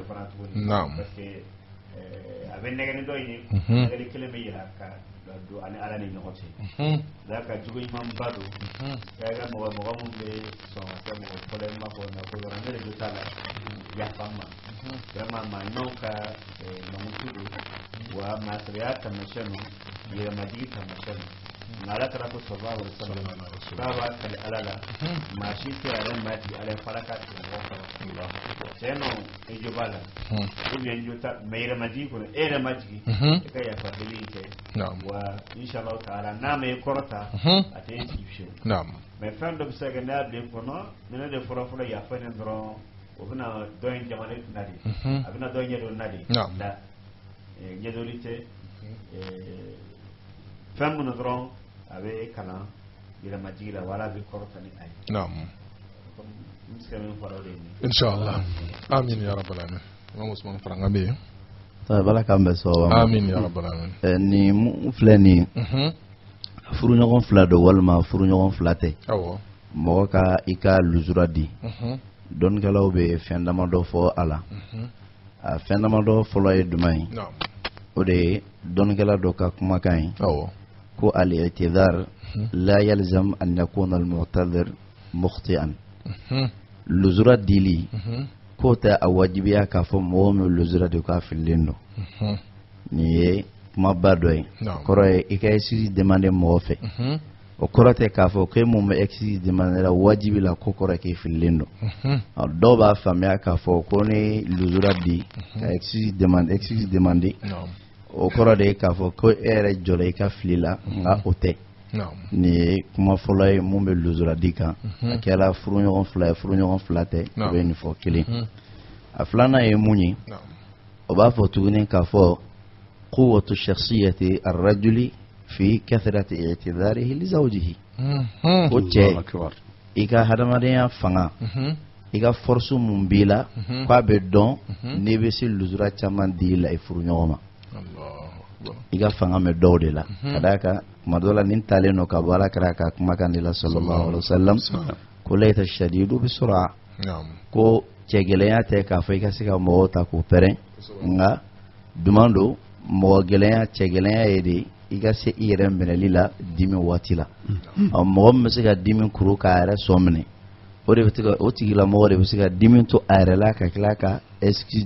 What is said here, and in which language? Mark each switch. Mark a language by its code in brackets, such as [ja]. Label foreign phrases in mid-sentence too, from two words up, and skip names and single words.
[bm] fana tuguni [fr] parce que [bm] a bɛ nɛgɛni dɔ ɲini nɛgɛni kelen bɛ yira ka don ani ala ni ɲɔgɔn cɛ da ka jugu ɲuman ba don k'a ka mɔgɔ mun bɛ sɔn ka kɛ mɔgɔ fɔlɔ ma fɔ na ko yɔrɔ ne de bɛ t'a la yafa ma vraiment maa ɲumanw ka mamutu don wa maasiriya taamasiyɛn don yɛrɛmajigi taamasiyɛn don nka ala kɛra ko [ar] صلى الله عليه وسلم [bm] k'a b'a kale ala la maa si tɛ ale ma di ale fara ka tigɛ mɔgɔ kɔrɔ tiɲɛ nɔ e jo b'a la [fr] ou bien [bm] jo ta mais yɛrɛmajigi kɔnɔ e yɛrɛ ma jigi e ka yafa deli in kɛ wa inshallah taala n'a ma e kɔrɔta a tɛ e sigi fiyewu mais fɛn dɔ bɛ se ka kɛ n'a y'a bila kɔnɔ ni ne de fɔlɔ yafa ne dɔrɔn o bɛna dɔ in jamana na de a bɛna dɔ ɲɛdɔn na de la ɲɛdɔnni tɛ fɛn minnu dɔrɔn a bɛ kalan yɛlɛmajigi la wala a bɛ kɔrɔta ni a ye n bɛ se ka min fara o de ye [ar] إن شاء الله آمين يا رب العالمين Imam Usman Faranga [bm] bɛ yen bala k'an bɛ sɔn [ar] آمين يا رب العالمين [bm] ni mun filɛ nin furuɲɔgɔn fila don walima furuɲɔgɔn fila tɛ mɔgɔ ka i ka lujura di dɔnnikɛlaw bɛ fɛn damadɔ fɔ a la a fɛn damadɔ fɔlɔ ye jumɛn ye o de ye dɔnnikɛla dɔ ka kumakan ye ko [ar] الاعتذار لا يلزم أن يكون المعتذر مخطئا [bm] lujura dili k'o tɛ a wajibiya k'a fɔ mɔgɔ min lujura de k'a fililen don nin ye kumaba dɔ ye kɔrɔ ye i ka [fr] excuse demander [bm] mɔgɔ fɛ o kɔrɔ tɛ k'a fɔ ko mun bɛ [fr] excuse demander [bm] la wajibi la ko kɔrɔ k'e fililen don dɔw b'a faamuya k'a fɔ ko ne lujura di ka [fr] excuse demander [bm] o kɔrɔ de ye k'a fɔ ko e yɛrɛ jɔra i ka fili la nka o tɛ nin ye kuma fɔlɔ ye mun bɛ lujura di kan a kɛra furuɲɔgɔn fila ye furuɲɔgɔn fila tɛ o bɛ nin fɔ kelen a filanan ye mun ye o b'a fɔ tuguni k'a fɔ [ar] قوة شخصية الرجل في كثرة اعتذاره لزوجه [bm] ko cɛ i ka hadamadenya fanga i ka force mun b'i la k'a bɛ dɔn n'i bɛ se lujura caman di la i furuɲɔgɔn ma i ka fanga bɛ dɔw de la ka d'a kan tuma dɔ la nin talen don ka bɔ ala kɛra ka kumakan de la [ar] صلى الله عليه وسلم [bm] ko [ar] ليس الشديد بالصرعة [bm] ko cɛgɛlɛnya tɛ k'a fɔ i ka se ka mɔgɔw ta k'u pɛrɛn nka duman don mɔgɔ gɛlɛnya cɛgɛlɛnya ye de i ka se i yɛrɛ minɛli la dimi waati la mɔgɔ min bɛ se ka dimi kuru k'a yɛrɛ sɔn minɛ o de bɛ se ka o tigilamɔgɔ de bɛ se ka dimi to a yɛrɛ la ka tila ka excuse